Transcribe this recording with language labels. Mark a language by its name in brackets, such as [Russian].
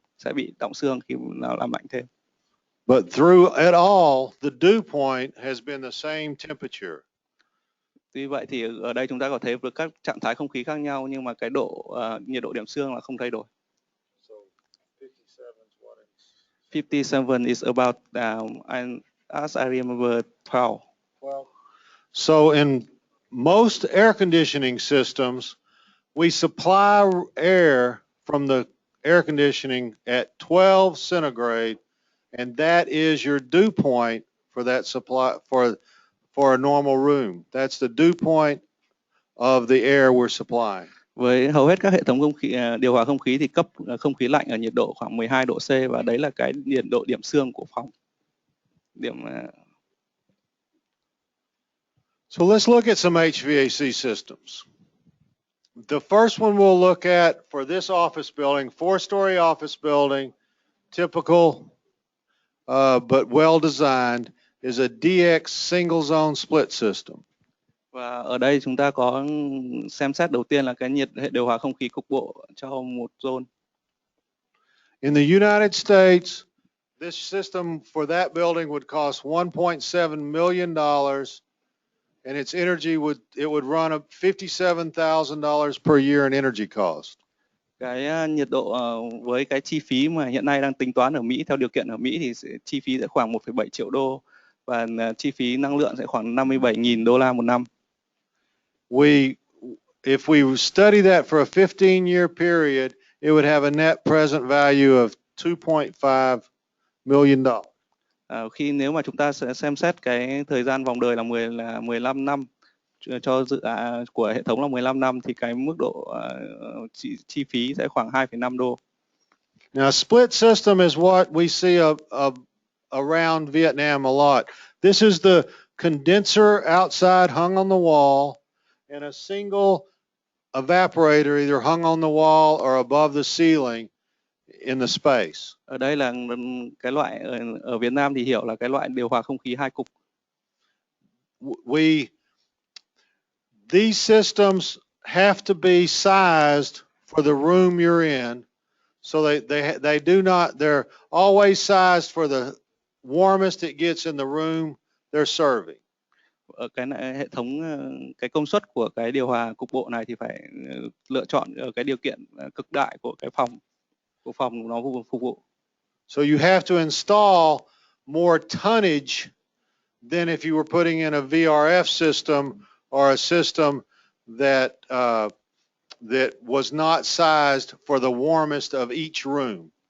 [Vietnamese] sẽ bị đọng xương khi nào làm lạnh thêm. [English] But through it all, the dew point has been the same temperature. [Vietnamese] Tuy vậy thì ở đây chúng ta có thấy với các trạng thái không khí khác nhau nhưng mà cái nhiệt độ điểm xương là không thay đổi. [English] So 57 is what it's 57 is about as I remember 12. 12. So in most air conditioning systems, we supply air from the air conditioning at 12 centigrade, and that is your dew point for that supply for a normal room. That's the dew point of the air we're supplying. [Vietnamese] Với hầu hết các hệ thống điều hòa không khí thì cấp không khí lạnh ở nhiệt độ khoảng 12 độ C và đấy là cái nhiệt độ điểm xương của phòng. [English] So let's look at some HVAC systems. The first one we'll look at for this office building, 4-story office building, typical but well designed, is a DX single zone split system. [Vietnamese] Và ở đây chúng ta có xem xét đầu tiên là cái hệ điều hòa không khí cục bộ cho một zone. [English] In the United States, this system for that building would cost $1.7 million, and its energy would run up $57,000 per year in energy cost. [Vietnamese] Cái nhiệt độ với cái chi phí mà hiện nay đang tính toán ở Mỹ theo điều kiện ở Mỹ thì chi phí sẽ khoảng 1,7 triệu đô và chi phí năng lượng sẽ khoảng 57.000 đô la một năm. [English] If we study that for a 15-year period, it would have a net present value of $2.5 million. [Vietnamese] Khi nếu mà chúng ta sẽ xem xét cái thời gian vòng đời là 15 năm cho dự án của hệ thống là 15 năm thì cái mức độ chi phí sẽ khoảng 2,5 đô. [English] Now, split system is what we see around Vietnam a lot. This is the condenser outside hung on the wall and a single evaporator either hung on the wall or above the ceiling in the space. [Vietnamese] Ở đây là cái loại ở Việt Nam thì hiểu là cái loại điều hòa không khí hai cục. [English] These systems have to be sized for the room you're in, so they do not. They're always sized for the warmest it gets in the room they're serving. [Vietnamese] Ở cái hệ thống cái công suất của cái điều hòa cục bộ này thì phải lựa chọn ở cái điều kiện cực đại của cái phòng nó phục vụ. [English] So you have to install more tonnage than if you were putting in a VRF system or a system that was not sized for the warmest of each room.